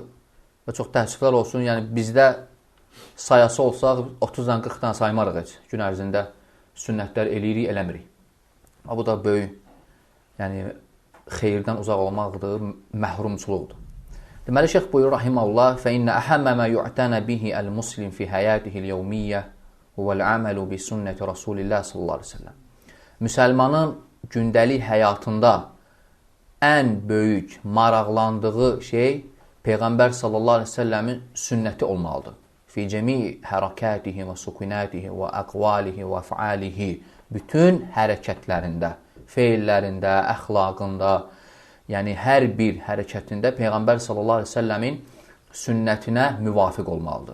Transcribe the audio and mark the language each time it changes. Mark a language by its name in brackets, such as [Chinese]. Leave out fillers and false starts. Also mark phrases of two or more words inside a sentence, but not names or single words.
[Azerbaijani] Və çox təəssüflər olsun, yəni bizdə sayası olsaq 30-dan 40-dan saymarıq heç. Gün ərzində sünnətlər eləyirik, eləmirik. Bu da böyük, yəni xeyirdən uzaq olmaqdır, məhrumçuluqdur. Deməli, şeyx buyurur, rahiməhullah, [Arabic] فَإِنَّ أَحَمَّ مَا يُعْتَنَ بِهِ الْمُسْلِمْ فِي حَيَاتِهِ الْيَوْمِيَّةِ هُوَ الْعَمَلُ بِسُنَّةِ رَسُولِ اللّٰهِ صلى الله عليه وسلم. [Azerbaijani] Müsəlmanın gündəlik həyatında ən böyük maraqlandığı şey Peyğəmbər [Arabic] صلى الله عليه وسلم [Azerbaijani] sünnəti olmalıdır. [Arabic] في جميع حركاته وسكناته وأقواله وأفعاله, [Azerbaijani] bütün hərəkətlərində, feillərində, əxlaqında, yəni hər bir hərəkətində Peyğəmbər [Arabic] صلى الله عليه وسلم [Azerbaijani] sünnətinə müvafiq olmalıdır.